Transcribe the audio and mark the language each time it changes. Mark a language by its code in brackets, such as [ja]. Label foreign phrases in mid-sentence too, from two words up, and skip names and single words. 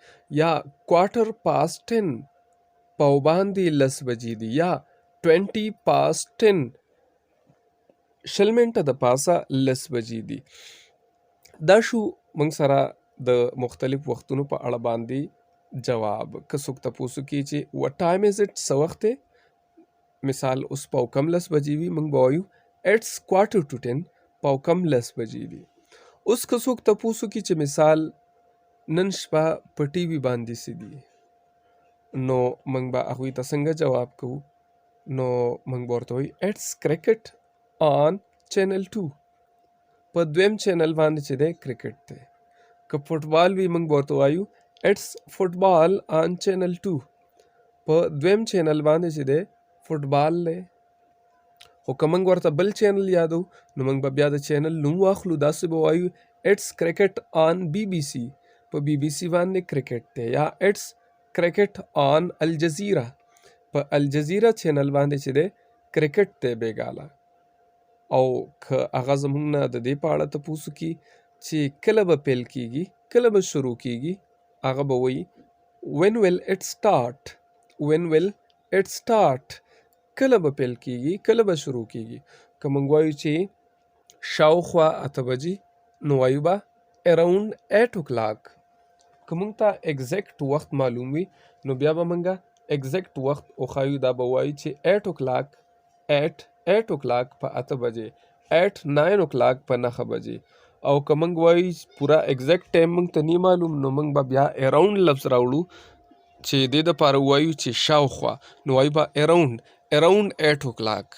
[ps] یا [en] quarter past [ps] 10. پاو باندې 10 بجې دي. یا 20 past 10. 20 منټه د پاسه 10 بجې دي. دا شو موږ سره د مختلف وختونو په اړه باندې جواب. که څوک تپوس وکړي چې [en] what time is it؟ [ps] څه وخت دی. مثال اوس پاو کم 10 بجې وي، موږ به وایو it's 9:45. پاو کم 10 بجې دي. اوس که څوک تپوس وکړي چې مثال نن شپه په ټي وي باندې څه دي، نو موږ به هغوی ته څنګه جواب کوو. نو موږ به ورته وایو [en] it's cricket on channel 2. [ps] په دویم چینل باندې چې دی کرکټ دی. که فوټبال وي، موږ به ورته وایو [en] it's football on channel 2. [ps] په دویم چینل باندې چې دی فوټبال دی. خو که موږ ورته بل چینل یادو، نو موږ به بیا د چینل نوم واخلو. داسې به وایو [en] it's cricket on BBC. [ps] په BBC باندې کرکټ دی. [en] یا it's cricket on الجزیره. [ps] په الجزیره چینل باندې چې دی کرکټ دی بیګاله. او که هغه زموږ نه د دې په اړه تپوس وکړي چې کله به پیل کیږي، کله به شروع کیږي، هغه به وایي [en] when will it start؟ when will it start؟ [ps] کله به پیل کیږي، کله به شروع کیږي. که موږ وایو چې شاوخوا 8 بجې، نو وایو به [en] around 8 o'clock. [ps] که موږ ته ایگزیکټ وخت معلوم وي، نو بیا به موږ ایگزیکټ وخت وښایو. دا به وایو چې 8 o'clock. 8 o'clock په 8 بجې. 9 o'clock په 9 بجې. او که موږ وایو پوره [en] exact time [ps] موږ ته نه معلوم، نو موږ به بیا اراوند لفظ راوړو چې دې دپاره ووایو چې شاوخوا، نو وایو به [en] around 8 o'clock.